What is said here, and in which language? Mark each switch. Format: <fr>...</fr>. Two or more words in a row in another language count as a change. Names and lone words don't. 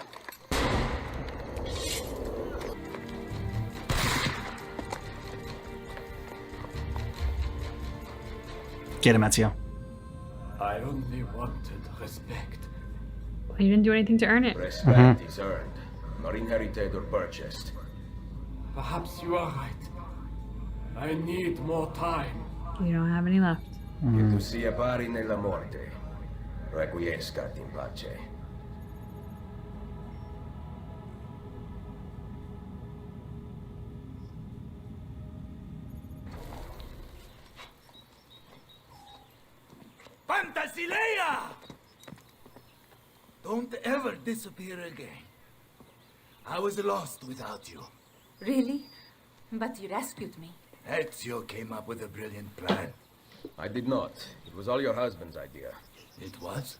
<en>Get him, Ezio. I only wanted respect. Well, you didn't do anything to earn it. Respect is earned, not inherited or purchased. Perhaps you are right. I need more time. You don't have any left.</en> <it>Che tu sia pari nella morte, requiescat in pace.</it> <en>Fantasilea! Don't ever disappear again. I was lost without you. Really? But you rescued me. Ezio came up with a brilliant plan. I did not. It was all your husband's idea. It was?</en>